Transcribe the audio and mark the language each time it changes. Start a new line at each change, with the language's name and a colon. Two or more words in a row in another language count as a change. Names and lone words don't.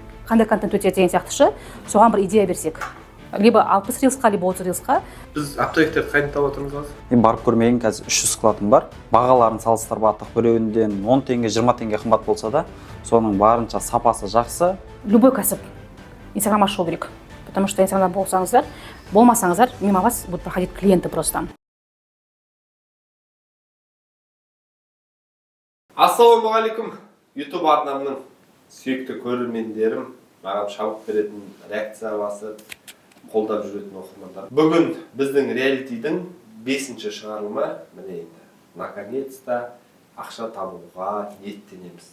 Kazakh: Қандай контент өтеді деген сияқты соған бір идея берсек. Либо 60 рилсқа, либо 30 рилсқа. Біз оптовиктерді қайдан тауып отырмыз қазір? Мен барып көрмеген қазір 300 складым бар. Бағаларын салыстырып аттық, біреуінден 10 теңге, 20 теңге қымбат болса да, соның барынша сапасы жақсы. Любой кәсіп Инстаграм ашу керек.
Russian: Потому что
Kazakh: Инстаграмда болсаңыздар, болмасаңыздар,
Russian: мимо вас будут проходить клиенты просто.
Kazakh: Ассалаумағалейкум, YouTube арнамның сүйікті көрермендерім, маған шабыт беретін, реакция басып, қолдап жүретін оқырмандар. Бүгін біздің реалитидің 5-ші шығарылымы, міне енді, наконец-то ақша табуға ниеттенеміз.